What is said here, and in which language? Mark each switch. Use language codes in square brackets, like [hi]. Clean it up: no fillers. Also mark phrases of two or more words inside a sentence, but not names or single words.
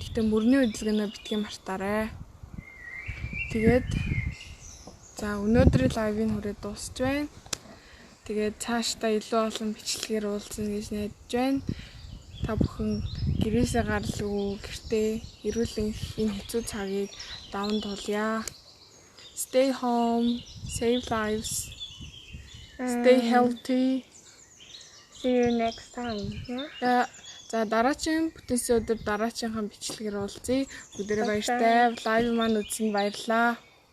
[mn] Гэтэ мөрний хөдөлгөөнөө битгий мартаарай. Тэгээд за өнөөдрийн лайвын хүрээ дуусч байна. Тэгээд цаашдаа илүү олон бичлэгээр уулзна гэж найдаж байна. Та бүхэн гэрээсээ гаралгүй гэртээ эрүүлэн энэ хэцүү цагийг даван туулъя. [en] Stay home, save lives, stay healthy. See you next time. [mn] За дараагийн бүтээсэн өдөр дараагийн бичлэгээр уулзъя. Бүгдээрээ баяртай. Лайв маань үзсэнд баярлалаа.